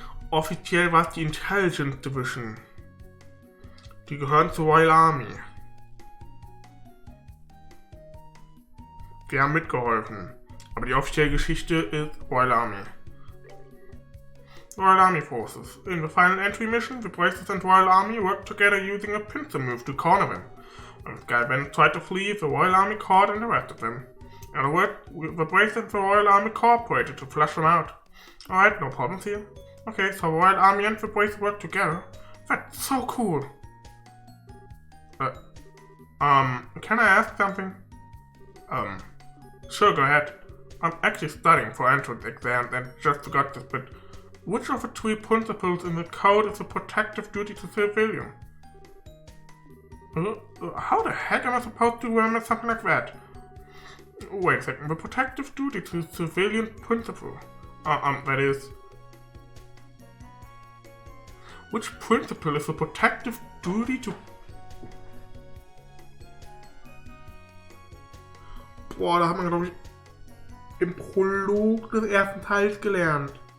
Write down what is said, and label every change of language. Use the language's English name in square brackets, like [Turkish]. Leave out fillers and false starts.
[German] Offiziell war es die Intelligence Division. Die gehören zur Royal Army. Die haben mitgeholfen. Aber die offizielle Geschichte ist Royal Army. [English] Royal Army Forces. In the final entry mission, the Braces and Royal Army worked together using a pincer move to corner them. When the Sky Bandits tried to flee, the Royal Army caught and arrested them. In other words, the Braces and the Royal Army cooperated to flush them out. Alright, no problems here. Okay, so the Royal Army and the Braces worked together. That's so cool. Can I ask something? Sure, go ahead. I'm actually studying for entrance exams and just forgot this, but which of the three principles in the code is a protective duty to civilian? How the heck am I supposed to remember something like that? Wait a second, the protective duty to civilian principle. That is... Which principle is the protective duty to... [German] Boah, da hat man, glaube ich, im Prolog des ersten Teils gelernt.